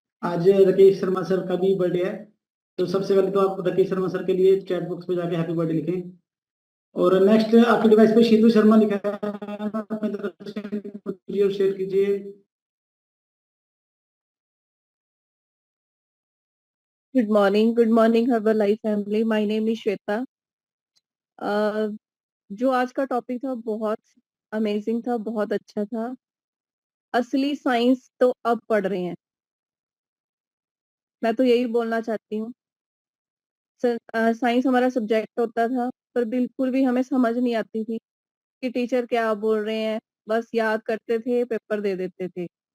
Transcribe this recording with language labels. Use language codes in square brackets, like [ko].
[hi] आज राकेश शर्मा सर का भी बर्थडे है, तो सबसे पहले तो आप राकेश शर्मा सर के लिए चैट बॉक्स पे जाके हैप्पी बर्थडे लिखें। और नेक्स्ट आपके डिवाइस पे शीतू शर्मा लिखा है, अपनी तरफ से कीजिए और शेयर कीजिए। [en] Good morning, Herbalife family. My name is Shweta. [hi] जो आज का टॉपिक था बहुत अमेजिंग था, बहुत अच्छा था। असली साइंस तो अब पढ़ रहे हैं, मैं तो यही बोलना चाहती हूँ। साइंस हमारा सब्जेक्ट होता था, पर बिल्कुल भी हमें समझ नहीं आती थी कि टीचर क्या बोल रहे हैं, बस याद करते थे, पेपर दे देते थे।